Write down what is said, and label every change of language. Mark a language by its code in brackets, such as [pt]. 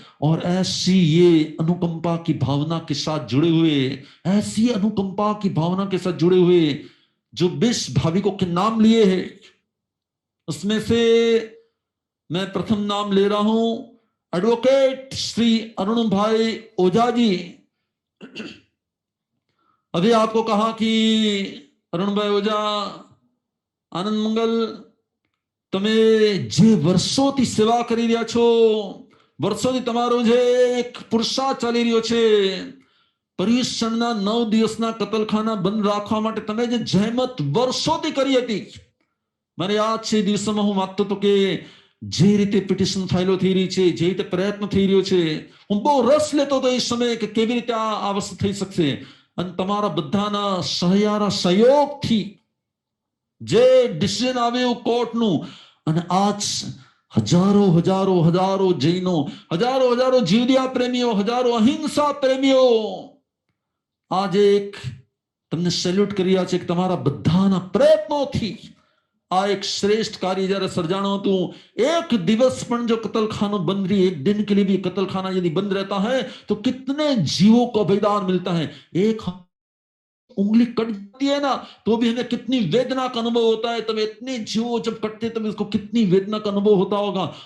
[hi] और ऐसी ये अनुकंपा की भावना के साथ जुड़े हुए, ऐसी अनुकंपा की भावना के साथ जुड़े हुए जो 20 भाविकों के नाम लिए हैं, उसमें से मैं प्रथम नाम ले रहा हूं एडवोकेट श्री अरुण भाई ओझा जी। अभी आपको कहा कि [gu] अरुण भाई ओझा, आनंद मंगल, તમે જે વર્ષોથી સેવા કરી રહ્યા છો, વર્ષોથી તમારો જે એક પુરુષાર્થ ચાલી રહ્યો છે, પર્યુષણના 9 દિવસના કતલખાના બંધ રાખવા માટે તમે જે જહેમત વર્ષોથી કરી હતી, મને યાદ છે દિવસોમાં હું વાંચતો હતો કે જે રીતે પિટિશન ફાઇલો થઈ રહી છે, જે રીતે પ્રયત્ન થઈ રહ્યો છે, હું બહુ રસ લેતો હતો એ સમયે કે કેવી રીતે આ વસ્તુ થઈ શકશે। અને તમારા બધાના સહયારા સહયોગથી જે ડિસિઝન આવ્યું કોર્ટનું, અને આજ હજારો જૈનો, હજારો જીવદયા પ્રેમીઓ, હજારો અહિંસા પ્રેમીઓ [hi] आज एक [gu] તમને સેલ્યુટ કરી રહ્યા છે કે તમારા બધાના પ્રયત્નોથી આ એક શ્રેષ્ઠ કાર્ય જ્યારે સર્જાણું હતું। [hi] एक दिवस [gu] પણ [hi] जो कतलखाना बंद रही, एक दिन के लिए भी कतलखाना यदि बंद रहता है तो कितने जीवों को अभिदान मिलता है। एक उंगली कट जाती है ना तो भी हमें कितनी वेदना का अनुभव होता है, तब इतने जीवों जब कटते तब इसको कितनी वेदना का अनुभव होता होगा।